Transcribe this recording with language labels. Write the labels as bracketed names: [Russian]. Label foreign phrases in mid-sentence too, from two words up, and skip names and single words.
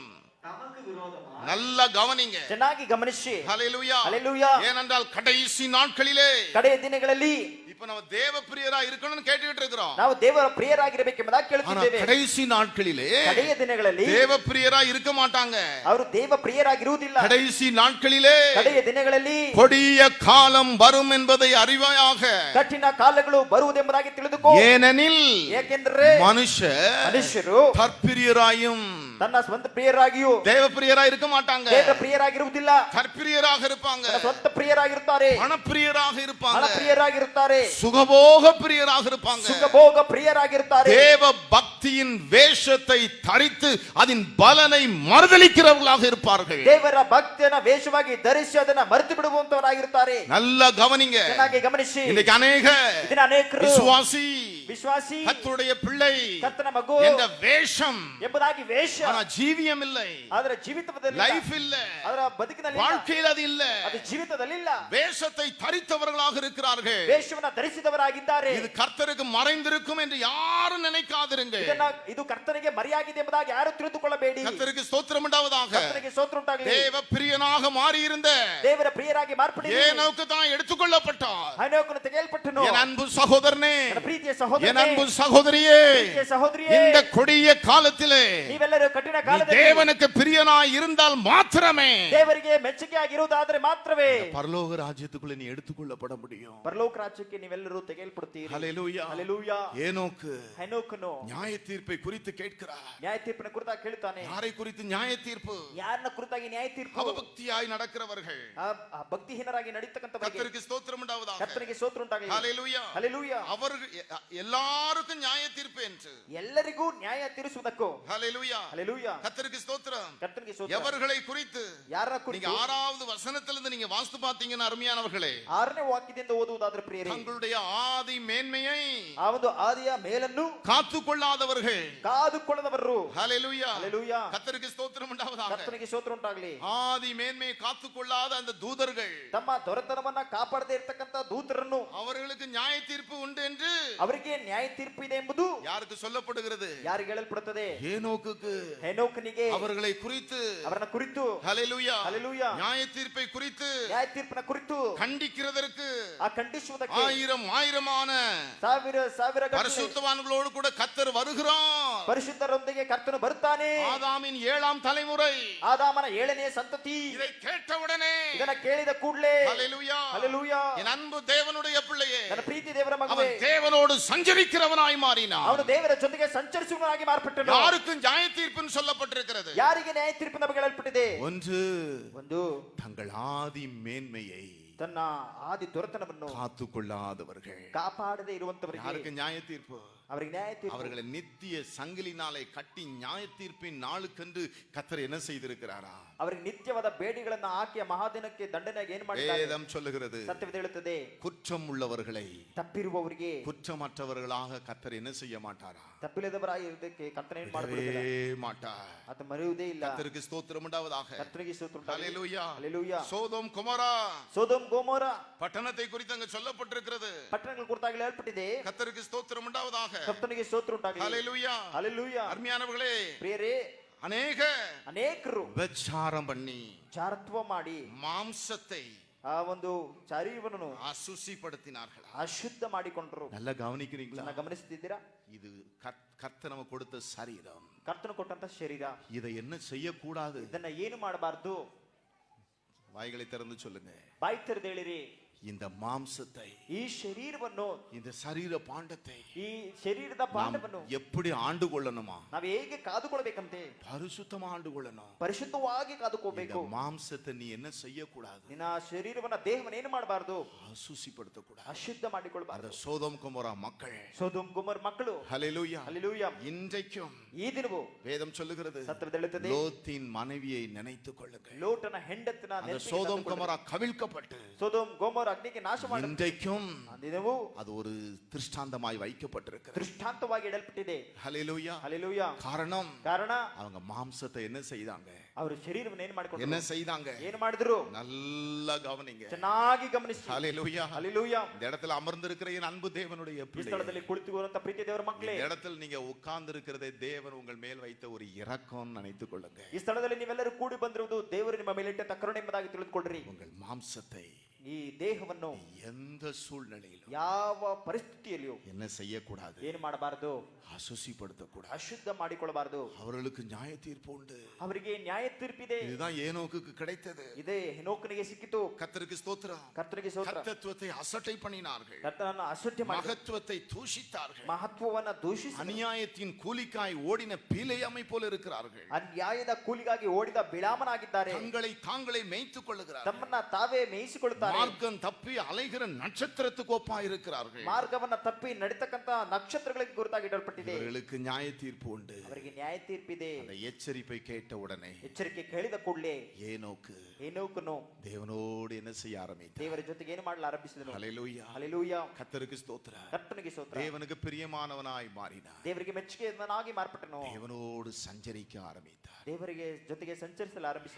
[Tamil] நல்ல கவனிங்க. [Kannada] ಚೆನ್ನಾಗಿ ಗಮನಿಸಿ. [Tamil] ஹல்லேலூயா. [Kannada] ಹಲ್ಲೆಲೂಯಾ. [Tamil] ஏனென்றால் கடைசி நாட்களிலே [Kannada] ಕಡೆಯ ದಿನಗಳಲ್ಲಿ [Tamil] இப்ப நம்ம தேவ பிரியரா இருக்கணும்னு கேட்டுக்கிட்டு இருக்கிறோம். [Kannada] ನಾವು ದೇವರ ಪ್ರಿಯರಾಗಿರಬೇಕೆಂಬುದಾಗಿ [Tamil] ஆனா [Kannada] ಕೇಳುತ್ತಿದ್ದೇವೆ. [Tamil] கடைசி நாட்களிலே [Kannada] ಕಡೆಯ ದಿನಗಳಲ್ಲಿ [Tamil] தேவ பிரியரா இருக்க மாட்டாங்க. [Kannada] ಅವರು ದೇವ ಪ್ರಿಯರಾಗಿರುವುದಿಲ್ಲ. [Tamil] கடைசி நாட்களிலே [Kannada] ಕಡೆಯ ದಿನಗಳಲ್ಲಿ [Tamil] கொடிய காலம் வரும் என்பதை அறிவாயாக. [Kannada] ಕಠಿಣ ಕಾಲಗಳು ಬರುವುದೆಂಬುದಾಗಿ ತಿಳಿದುಕೋ. [Tamil] ஏனெனில் [Kannada] ಏಕೆಂದರೆ [Tamil] மனுஷರು தற்பிரியராயும் [Kannada] ತನ್ನ ಸ್ವಂತ ಪ್ರಿಯರಾಗಿಯೂ [Tamil] தேவ பிரியரா இருக்க மாட்டாங்க. [Kannada] ದೇವ ಪ್ರಿಯರಾಗಿರುವುದಿಲ್ಲ. [Tamil] தற்பிரியராக இருப்பாங்க. [Kannada] ತನ್ನ ಸ್ವಂತ ಪ್ರಿಯರಾಗಿರುತ್ತಾರೆ. [Tamil] பணப்பிரியராக இருப்பாங்க. [Kannada] ಹಣ ಪ್ರಿಯರಾಗಿರುತ್ತಾರೆ. [Tamil] சுகபோக பிரியராக இருப்பாங்க. [Kannada] ಸುಖಭೋಗ ಪ್ರಿಯರಾಗಿರುತ್ತಾರೆ. [Tamil] தேவ பக்தியின் வேஷத்தை தரித்து அதன் பலனை மறுதலிக்கிறவர்களாக இருப்பார்கள். [Kannada] ದೇವರ ಭಕ್ತಿಯನ್ನ ವೇಷವಾಗಿ ಧರಿಸಿ ಅದನ್ನ ಮರೆತು ಬಿಡುವಂತವರಾಗಿರುತ್ತಾರೆ. [Tamil] நல்ல கவனிங்க. [Kannada] ಚೆನ್ನಾಗಿ ಗಮನಿಸಿ. [Tamil] இன்னைக்கு அநேக [Kannada] ಇದನ್ನ ಅನೇಕರು ವಿಶ್ವಾಸಿ [Tamil] கர்த்தருடைய பிள்ளை [Kannada] ಕರ್ತನ ಮಗು [Tamil] என்ற வேஷம், [Kannada] ಎಂಬುದಾಗಿ ವೇಷ, [Tamil] ஆனா ஜீவியம் இல்லை, [Kannada] ಅದರ ಜೀವಿತದಲ್ಲಿ [Tamil] லைஃப் இல்ல, [Kannada] ಅದರ ಬದುಕಿನಲ್ಲಿ [Tamil] வாழ்க்கையில் அது இல்ல. [Kannada] ಅದು ಜೀವಿತದಲ್ಲಿಲ್ಲ. [Tamil] வேஷத்தை தரித்தவர்களாக இருக்கிறார்கள். [Kannada] ವೇಷವನ್ನ ಧರಿಸಿದವರಾಗಿದ್ದಾರೆ. [Tamil] இது கர்த்தருக்கு மறைந்திருக்கும் என்று யாரும் நினைக்காதிருங்க. [Kannada] ಇದು ಕರ್ತನಿಗೆ ಮರೆಯಾಗಿದೆ ಎಂಬುದಾಗಿ ಯಾರು ತಿಳಿದುಕೊಳ್ಳಬೇಡಿ. [Tamil] கர்த்தருக்கு ஸ்தோத்திரம் உண்டாவதாக. [Kannada] ಕರ್ತನಿಗೆ ಸ್ತೋತ್ರ ಉಂಟಾಗಲಿ. [Tamil] தேவ பிரியனாக மாறி இருந்த [Kannada] ದೇವರ ಪ್ರಿಯರಾಗಿ ಮಾರ್ಪಡಿಸಿ [Tamil] ஏனோக்கு தான் எடுத்துக்கொள்ளப்பட்டார். [Kannada] ಹನೋಕನು ತೆಗೆಯಲ್ಪಟ್ಟನು. [Tamil] என் அன்பு சகோதரனே, [Kannada] ನನ್ನ ಪ್ರೀತಿಯ ಸಹೋದರನೇ, [Tamil] என் அன்பு சகோதரியே, [Kannada] ಪ್ರೀತಿಯ ಸಹೋದರಿಯೇ, [Tamil] இந்த கொடிய காலத்திலே [Kannada] ನೀವೆಲ್ಲರೂ ಕಠಿಣ [Tamil] நீ [Kannada] ಕಾಲದಲ್ಲಿ [Tamil] தேவனுக்கு பிரியனாய் இருந்தால் மாத்திரமே [Kannada] ದೇವರಿಗೆ ಮೆಚ್ಚುಗೆಯಾಗಿರುವುದಾದರೆ ಮಾತ್ರವೇ [Tamil] பரலோக ராஜ்யத்துக்குள்ள நீ எடுத்துக்கொள்ளப்பட முடியும். [Kannada] ಪರಲೋಕ ರಾಜ್ಯಕ್ಕೆ ನೀವೆಲ್ಲರೂ ತೆಗೆಯಲ್ಪಡುತ್ತೀರಿ. [Tamil] ஹல்லேலூயா. [Kannada] ಹಲ್ಲೆಲೂಯಾ. [Tamil] ஏனோக்கு [Kannada] ಹನೋಕನು [Tamil] நியாய தீர்ப்பை குறித்து கேட்கிறார். [Kannada] ನ್ಯಾಯ ತೀರ್ಪಿನ ಕುರಿತಾಗಿ ಕೇಳುತ್ತಾನೆ. [Tamil] யாரை குறித்து நியாய தீர்ப்பு? [Kannada] ಯಾರನ್ನ ಕುರಿತಾಗಿ ನ್ಯಾಯ ತೀರ್ಪು? [Tamil] அவபக்தியாய் நடக்கிறவர்கள், [Kannada] ಆ ಭಕ್ತಿಹೀನರಾಗಿ ನಡೀತಕ್ಕಂಥವರಿಗೆ [Tamil] கர்த்தருக்கு ஸ்தோத்திரம் உண்டாவதாக. [Kannada] ಕರ್ತನಿಗೆ ಸ್ತೋತ್ರ ಉಂಟಾಗಲಿ. [Tamil] ஹல்லேலூயா. [Kannada] ಹಲ್ಲೆಲೂಯಾ. [Tamil] அவர்கள் எல்லாருக்கும் நியாய தீர்ப்பு என்று. [Kannada] ಎಲ್ಲರಿಗೂ ನ್ಯಾಯ ತೀರಿಸುವುದಕ್ಕೂ. [Tamil] ஹல்லேலூயா. [Kannada] ಹಲ್ಲೆಲೂಯಾ. [Tamil] கர்த்தருக்கு ஸ்தோத்திரம். [Kannada] ಕರ್ತನಿಗೆ ಸ್ತೋತ್ರ. [Tamil] எவர்களை குறித்து? [Kannada] ಯಾರನ್ನ [Tamil] நீங்க [Kannada] ಕುರಿತು? [Tamil] 6வது வசனத்திலிருந்து நீங்க வாசித்து பார்த்தீங்கன்னா அருமையானவர்களே, [Kannada] 6ನೇ ವಾಕ್ಯದಿಂದ ಓದುವುದಾದರೆ ಪ್ರಿಯರೇ, [Tamil] தங்களுடைய ஆதி மேன்மையை [Kannada] ಆ ಒಂದು ಆದಿಯ ಮೇಲನ್ನು [Tamil] காத்துக்கொள்ளாதவர்கள், [Kannada] ಕಾದುಕೊಳ್ಳದವರು. [Tamil] ஹல்லேலூயா. [Kannada] ಹಲ್ಲೆಲೂಯಾ. [Tamil] கர்த்தருக்கு ஸ்தோத்திரம் உண்டாவதாக. [Kannada] ಕರ್ತನಿಗೆ ಸ್ತೋತ್ರ ಉಂಟಾಗಲಿ. [Tamil] ஆதி மேன்மையை காத்துக்கொள்ளாத அந்த தூதர்கள், [Kannada] ತಮ್ಮ ದೊರೆತನವನ್ನ ಕಾಪಾಡದೆ ಇರತಕ್ಕಂತ ದೂತರನ್ನು [Tamil] அவர்களுக்கு நியாய தீர்ப்பு உண்டு என்று [Kannada] ಅವರಿಗೆ ನ್ಯಾಯ ತೀರ್ಪು ಇದೆ ಎಂಬುದು [Tamil] யாருக்கு சொல்லப்படுகிறது? [Kannada] ಯಾರಿಗೆ ಹೇಳಲ್ಪಡುತ್ತದೆ? [Tamil] ஏனோக்குக்கு. [Kannada] ಹೆನೋಕನಿಗೆ [Tamil] அவர்களை குறித்து, [Kannada] ಅವರನ್ನ ಕುರಿತು, [Tamil] ஹல்லேலூயா, [Kannada] ಹಲ್ಲೆಲೂಯಾ, [Tamil] நியாய தீர்ப்பை குறித்து [Kannada] ನ್ಯಾಯ ತೀರ್ಪಿನ ಕುರಿತು [Tamil] கண்டிக்கிறதற்கு [Kannada] ಆ ಖಂಡಿಸುವುದಕ್ಕೆ [Tamil] ஆயிரமான [Kannada] ಸಾವಿರ [Tamil] பரிசுத்தவான்களோடு கூட கர்த்தர் வருகிறார். [Kannada] ಪರಿಶುದ್ಧರೊಂದಿಗೆ ಕರ್ತನು ಬರುತ್ತಾನೆ. [Tamil] ஆதாமின் 7ஆம் தலைமுறை [Kannada] ಆದಾಮನ 7ನೇ ಸಂತತಿ [Tamil] இதை கேட்டவுடனே, [Kannada] ಇದನ್ನ ಕೇಳಿದ ಕೂಡಲೇ, [Tamil] ஹல்லேலூயா, [Kannada] ಹಲ್ಲೆಲೂಯಾ, [Tamil] என் அன்பு தேவனுடைய பிள்ளையே, [Kannada] ನನ್ನ ಪ್ರೀತಿ ದೇವರ ಮಗನೇ, [Tamil] அவன் தேவனோடு சஞ்சரிக்கிறவனாய் மாறினான். [Kannada] ಅವನು ದೇವರ ಜೊತೆಗೆ ಸಂಚರಿಸುವವನಾಗಿ ಮಾರ್ಪಟ್ಟನು. [Tamil] யாருக்கும் நியாய தீர்ப்புன்னு சொல்லப்பட்டிருக்கிறது? [Kannada] ಯಾರಿಗೆ ನ್ಯಾಯ ತೀರ್ಪು ನಮಗೆ ಹೇಳಲ್ಪಟ್ಟಿದೆ? [Tamil] ಒಂದು தங்கள் ஆதி மேன்மையை [Kannada] ತನ್ನ ಆದಿ ದೊರೆತನವನ್ನು [Tamil] காத்துக்கொள்ளாதவர்கள், [Kannada] ಕಾಪಾಡದೆ ಇರುವಂತವರಿಗೆ [Tamil] யாருக்கு நியாய தீர்ப்பு? [Kannada] ಅವರಿಗೆ ನ್ಯಾಯ ತೀರ್ಪು. [Tamil] அவர்களை நித்திய சங்கிலினாலே கட்டி நியாய தீர்ப்பின் நாளுக்கென்று கர்த்தர் என்ன செய்திருக்கிறாரா? [Kannada] ಅವರಿಗೆ ನಿತ್ಯವಾದ ಬೇಡಿಗಳನ್ನ ಹಾಕಿ ಮಹಾದಿನಕ್ಕೆ ದಂಡನೆಯಾಗಿ ಏನು ಮಾಡಿದ್ದಾರೆ? [Tamil] வேதம் சொல்லுகிறது, [Kannada] ಸತ್ಯವೇದ ಹೇಳುತ್ತದೆ, [Tamil] குற்றம் உள்ளவர்களை [Kannada] ತಪ್ಪಿರುವವರಿಗೆ [Tamil] குற்றமற்றவர்களாக கர்த்தர் என்ன செய்ய மாட்டாரா? [Kannada] ತಪ್ಪಿಲ್ಲದವರಾಗಿರುವುದಕ್ಕೆ ಕರ್ತನ ಏನು [Tamil] விடவே [Kannada] ಮಾಡಬಹುದು? [Tamil] மாட்டார். [Kannada] ಅದು ಮರೆಯುವುದೇ ಇಲ್ಲ. [Tamil] கர்த்தருக்கு ஸ்தோத்திரம் உண்டாவதாக. [Kannada] ಕರ್ತನಿಗೆ ಸ್ತೋತ್ರ ಉಂಟಾಗಲಿ. [Tamil] ஹல்லேலூயா. [Kannada] ಹಲ್ಲೆಲೂಯಾ. [Tamil] சோதோம் குமரா [Kannada] ಸೋದೋಮ್ ಗೋಮೋರ [Tamil] பட்டணத்தை குறித்து அங்கு சொல்லப்பட்டிருக்கிறது. [Kannada] ಪಟ್ಟಣಗಳ ಕುರಿತಾಗಿ ಹೇಳಲ್ಪಟ್ಟಿದೆ. [Tamil] கர்த்தருக்கு ஸ்தோத்திரம் உண்டாவதாக. [Kannada] ಕರ್ತನಿಗೆ ಸ್ತೋತ್ರ ಉಂಟಾಗಲಿ. [Tamil] ஹல்லேலூயா. [Kannada] ಹಲ್ಲೆಲೂಯಾ. [Tamil] அருமையானவர்களே, [Kannada] ಪ್ರಿಯರೇ, ಅನೇಕರು [Tamil] விபச்சாரம் பண்ணி [Kannada] ಚಾರತ್ವ ಮಾಡಿ [Tamil] மாம்சத்தை [Kannada] ಆ ಒಂದು ಶರೀರವನ್ನು [Tamil] அசுசிப்படுத்தினார்கள். [Kannada] ಅಶುದ್ಧ ಮಾಡಿಕೊಂಡರು. [Tamil] நல்லா கவனிக்கிறீங்களா? [Kannada] ಗಮನಿಸುತ್ತಿದ್ದೀರಾ? [Tamil] இது கர்த்தர் நமக்கு கொடுத்த சரீரம். [Kannada] ಕರ್ತನು ಕೊಟ್ಟಂತ ಶರೀರ. [Tamil] இதை என்ன செய்யக்கூடாது? [Kannada] ಇದನ್ನ ಏನು ಮಾಡಬಾರದು? [Tamil] வாய்களை திறந்து சொல்லுங்க. [Kannada] ಬಾಯಿ ತೆರೆದು ಹೇಳಿರಿ. [Tamil] இந்த மாம்சத்தை, [Kannada] ಈ ಶರೀರವನ್ನು, [Tamil] இந்த சரீர பாண்டத்தை [Kannada] ಈ ಶರೀರದ ಪಾಂಡವನ್ನು [Tamil] எப்படி ஆண்டு கொள்ளணுமா? [Kannada] ನಾವು ಹೇಗೆ ಕಾದುಕೊಳ್ಬೇಕಂತೆ? [Tamil] பரிசுத்தமா ஆண்டு கொள்ளணும். [Kannada] ಪರಿಶುದ್ಧವಾಗಿ ಕಾದುಕೋಬೇಕು. [Tamil] மாம்சத்தை நீ என்ன செய்யக்கூடாது? [Kannada] ನಿನ್ನ ಶರೀರವನ್ನ, ದೇಹವನ್ನ ಏನು ಮಾಡಬಾರದು? [Tamil] அசுசிப்படுத்தக்கூடாது. [Kannada] ಅಶುದ್ಧ ಮಾಡಿಕೊಳ್ಳಬಾರದು. [Tamil] சோதோம் குமோரா மக்கள், [Kannada] ಸೊದೋಮ್ ಗೊಮೋರ ಮಕ್ಕಳು, [Tamil] ஹல்லேலூயா, [Kannada] ಹಲ್ಲೆಲೂಯಾ, [Tamil] இன்றைக்கும் [Kannada] ಈ ದಿನವೂ [Tamil] வேதம் சொல்லுகிறது, [Kannada] ಸತ್ಯವೇದ ಹೇಳುತ್ತದೆ, [Tamil] லோத்தின் மனைவியை நினைத்துக் கொள்ளுங்கள். [Kannada] ಲೋಟನ ಹೆಂಡತಿನ [Tamil] அந்த சோதோம் குமோரா கவிழ்க்கப்பட்டு [Kannada] ಸೊದೋಮ್ ಗೊಮೋರ ಅಗ್ನಿಗೆ ನಾಶ ಮಾಡಿ [Tamil] இன்றைக்கும் [Kannada] ದಿನವೂ [Tamil] அது ஒரு திருஷ்டாந்தமாய் வைக்கப்பட்டிருக்கிறது. [Kannada] ದೃಷ್ಟಾಂತವಾಗಿ ಇಡಲ್ಪಟ್ಟಿದೆ. [Tamil] ஹல்லேலூயா. [Kannada] ಹಲ್ಲೆಲೂಯಾ. [Tamil] காரணம் அவங்க மாம்சத்தை என்ன செய்தாங்க? [Kannada] ಅವರು ಶರೀರವನ್ನು ಏನು ಮಾಡಿಕೊಂಡ್ರು? [Tamil] என்ன செய்தாங்க? [Kannada] ಏನು ಮಾಡಿದ್ರು? [Tamil] நல்லா கவனிங்க. [Kannada] ಚೆನ್ನಾಗಿ ಗಮನಿಸಿ. [Tamil] ஹல்லேலூயா. [Kannada] ಹಲ್ಲೆಲೂಯಾ. [Tamil] இந்த இடத்துல அமர்ந்திருக்கிற என் அன்பு தேவனுடைய [Kannada] ಈ [Tamil] பிள்ளை, [Kannada] ಸ್ಥಳದಲ್ಲಿ ಕುಳಿತುಕೊಳ್ಳುವಂತ ಪ್ರೀತಿ ದೇವರ ಮಕ್ಕಳೇ, [Tamil] இந்த இடத்துல நீங்க உட்கார்ந்து இருக்கிறதே தேவன் உங்கள் மேல் வைத்த ஒரு இரக்கம் நினைத்துக் கொள்ளுங்க. [Kannada] ಈ ಸ್ಥಳದಲ್ಲಿ ನೀವೆಲ್ಲರೂ ಕೂಡಿ ಬಂದಿರುವುದು ದೇವರು ನಿಮ್ಮ ಮೇಲೆ ಇಟ್ಟ ಕರುಣೆ ಎಂಬುದಾಗಿ ತಿಳಿದುಕೊಳ್ಳ್ರಿ. [Tamil] உங்கள் மாம்சத்தை [Kannada] ಈ ದೇಹವನ್ನು [Tamil] எந்த சூழ்நிலையிலும் [Kannada] ಯಾವ ಪರಿಸ್ಥಿತಿಯಲ್ಲಿಯೂ [Tamil] என்ன செய்யக்கூடாது? [Kannada] ಏನು ಮಾಡಬಾರದು? [Tamil] அசுசிப்படுத்தக்கூடாது. [Kannada] ಅಶುದ್ಧ ಮಾಡಿಕೊಳ್ಳಬಾರದು. [Tamil] அவர்களுக்கு நியாய தீர்ப்பு உண்டு. [Kannada] ಅವರಿಗೆ ನ್ಯಾಯ ತೀರ್ಪಿದೆ. [Tamil] இதுதான் ஏனோக்கு கிடைத்தது. [Kannada] ಇದೇ ಹೆನೋಕನಿಗೆ ಸಿಕ್ಕಿತು. [Tamil] கர்த்தருக்கு ஸ்தோத்திரம். [Kannada] ಕರ್ತನಿಗೆ ಸ್ತೋತ್ರ. [Tamil] கர்த்தத்துவத்தை அசட்டை பண்ணினார்கள். [Kannada] ಕರ್ತನನ್ನು ಅಸಡ್ಡೆ ಮಾಡಿ [Tamil] மகத்துவத்தை தூஷித்தார்கள். [Kannada] ಮಹತ್ವವನ್ನ ದೂಷಿಸಿ [Tamil] அநியாயத்தின் கூலிக்காய் ஓடின பீலையாமை போல இருக்கிறார்கள். [Kannada] ಅನ್ಯಾಯದ ಕೂಲಿಗಾಗಿ ಓಡಿದ ಬಿಳಾಮನಾಗಿದ್ದಾರೆ. [Tamil] தங்களை தாங்களே மேய்த்துக் கொள்ளுகிறார்கள். [Kannada] ತಮ್ಮನ್ನ ತಾವೇ ಮೇಯಿಸಿಕೊಳ್ಳುತ್ತಾರೆ. [Tamil] மார்க்கம் தப்பி அலைகிற நட்சத்திரத்துக்கு ஒப்பா இருக்கிறார்கள். [Kannada] ಮಾರ್ಗವನ್ನ ತಪ್ಪಿ ನಡಿತಕ್ಕಂತ ನಕ್ಷತ್ರಗಳಿಗೆ ಗುರುತಾಗಿಡಲ್ಪಟ್ಟಿದೆ. [Tamil] இவர்களுக்கு நியாய தீர்ப்பு உண்டு. [Kannada] ಅವರಿಗೆ ನ್ಯಾಯ ತೀರ್ಪಿದೆ. [Tamil] அந்த எச்சரிப்பை கேட்ட உடனே [Kannada] ಎಚ್ಚರಿಕೆ ಕೇಳಿದ ಕೂಡಲೇ [Tamil] ஏனோக்கு தேவனோடு என்ன செய்ய ஆரம்பித்தார்? [Kannada] ದೇವರ ಜೊತೆಗೆ ಏನು ಮಾಡಲು ಆರಂಭಿಸಿದನು. [Tamil] ஹல்லேலூயா, [Kannada] ಹಲ್ಲೆಲೂಯಾ. [Tamil] கர்த்தருக்கு ஸ்தோத்திரம், [Kannada] ಕರ್ತನಿಗೆ ಸ್ತೋತ್ರ. [Tamil] தேவனுக்கு பிரியமானவனாய் மாறினார். [Kannada] ದೇವರಿಗೆ ಮೆಚ್ಚುಗೆಯನ್ನಾಗಿ ಮಾರ್ಪಟ್ಟನು. [Tamil] தேவனோடு சஞ்சரிக்க ஆரம்பித்தார். [Kannada] ದೇವರಿಗೆ ಜೊತೆಗೆ ಸಂಚರಿಸಲು ಆರಂಭಿಸಿದನು.